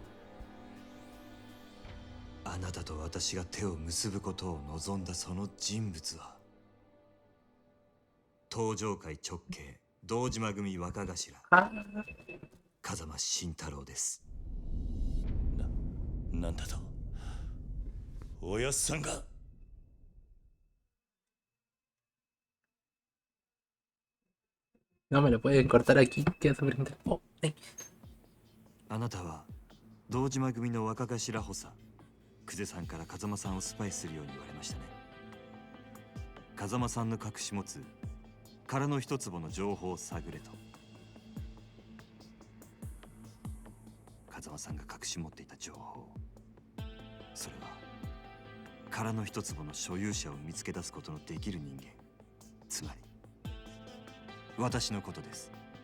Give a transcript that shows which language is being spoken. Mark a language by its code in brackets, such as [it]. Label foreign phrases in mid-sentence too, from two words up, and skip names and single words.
[ja] あなたと私が手を結ぶことを望んだその人物は東上界直系堂島組若頭風間慎太郎です。なんだと、おやっさんが。 [es] No me lo pueden cortar aquí, queda súper interesante. Oh, [ja] あなたは堂島組の若頭補佐久世さんから風間さんをスパイするように言われましたね。風間さんの隠し持つ殻の一坪の情報を探れと。風間さんが隠し持っていた情報、それは殻の一坪の所有者を見つけ出すことのできる人間、つまり私のことです。